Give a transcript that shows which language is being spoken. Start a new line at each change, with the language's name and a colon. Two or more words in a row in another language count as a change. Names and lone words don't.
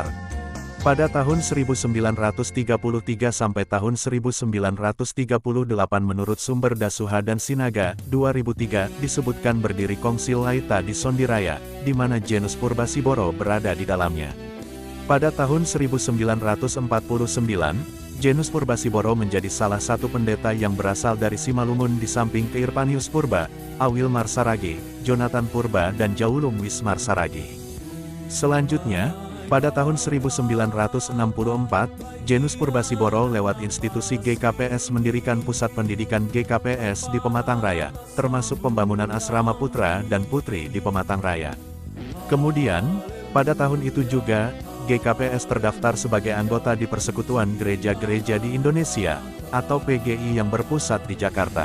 Indonesian: Pada tahun 1933 sampai tahun 1938 menurut sumber Dasuha dan Sinaga, 2003, disebutkan berdiri Kongsil Laita di Sondiraya, di mana Janus Purbasiboro berada di dalamnya. Pada tahun 1949, Janus Purbasiboro menjadi salah satu pendeta yang berasal dari Simalungun di samping Keirpanius Purba, A. Wilmar Saragi, Jonathan Purba dan Jaulung Wismar Saragi. Selanjutnya, pada tahun 1964, Janus Purbasiboro lewat institusi GKPS mendirikan pusat pendidikan GKPS di Pematang Raya, termasuk pembangunan asrama putra dan putri di Pematang Raya. Kemudian, pada tahun itu juga, GKPS terdaftar sebagai anggota di Persekutuan Gereja-Gereja di Indonesia, atau PGI yang berpusat di Jakarta.